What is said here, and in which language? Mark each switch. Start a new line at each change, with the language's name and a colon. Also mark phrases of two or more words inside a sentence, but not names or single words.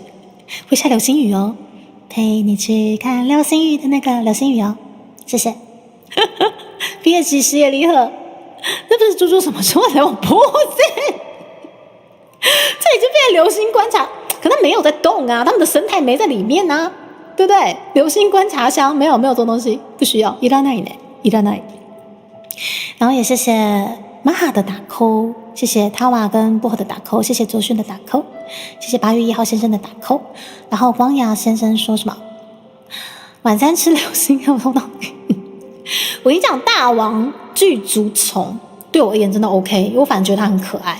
Chinese: 会下流星雨哦，陪你去看流星雨的那个流星雨哦，谢谢。毕业季10夜离合，那不是猪猪什么时候来我？不是，这已经变成流星观察，可它没有在动啊，他们的生态没在里面啊，对不对？流星观察箱没有这种东西，不需要。
Japanese: いらないね，いらない。
Chinese: 然后也谢谢玛哈的打扣，谢谢塔瓦跟薄荷的打扣，谢谢周迅的打扣，谢谢8月1号先生的打扣。然后光雅先生说什么？晚餐吃流星要碰到。我跟你讲，大王巨足虫对我而言真的 OK， 因为我反正觉得它很可爱。